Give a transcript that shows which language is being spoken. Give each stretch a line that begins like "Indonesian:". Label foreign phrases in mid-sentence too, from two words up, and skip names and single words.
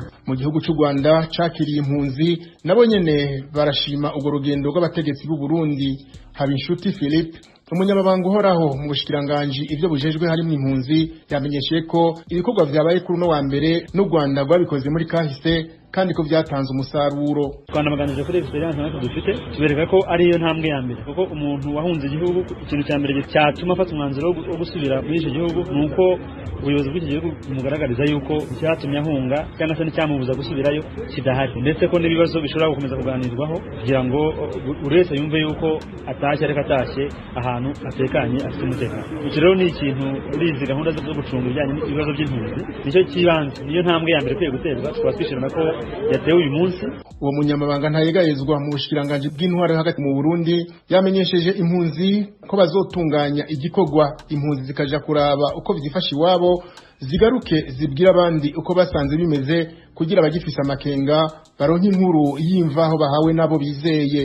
Rundi: Mu gihugu cy'u Rwanda cakiriye impunzi nabo nyene barashima urwo rugendo rw'abategetsi b'u Burundi. Habinshuti Philippe, umunyamabanga uhoraho mu bushikiranganji ivyo bujejwe harimo impunzi, yamenyesheje ko ibikorwa vyabaye kuri no wa mbere n'u Rwanda rwabikoze muri kahise, kandi ko byatanze umusaruro.
Kinyarwanda: Twanabaganije kuri experience natwe dufite, tubereka ko ari yo ntambwe ya mbere, kuko umuntu wahunze igihugu ikintu cya mbere cyatuma afata umwanzuro wo gusubira muri icyo gihugu nuko ubuyobozi bw'iki gihugu bumugaragariza yuko icyatumye ahunga cyangwa se n'icyamubuza gusubirayo kidahari, ndetse ko n'ibibazo bishobora gukomeza kuganirwaho kugira ngo buri wese yumve yuko atashye ariko atashye ahantu atekanye afite umutekano. Iki rero ni ikintu muri izi gahunda zo gucunga ibijyanye n'ibibazo by'impunzi nicyo kibanze, niyo ntambwe ya mbere kwiye guterwa. Tukaba twishimira ko yatewe uyu munsi.
Rundi: Uwo munyamabanga ntayegayezwa mu bushikiranganji bw'intwaro hagati mu Burundi yamenyesheje impunzi ko bazotunganya igikorwa impunzi zikaja kuraba uko bizifasha iwabo, zigaruke zibwira abandi uko basanze bimeze, kugira abagifise amakenga baronke inkuru y'imvaho bahawe nabo bizeye.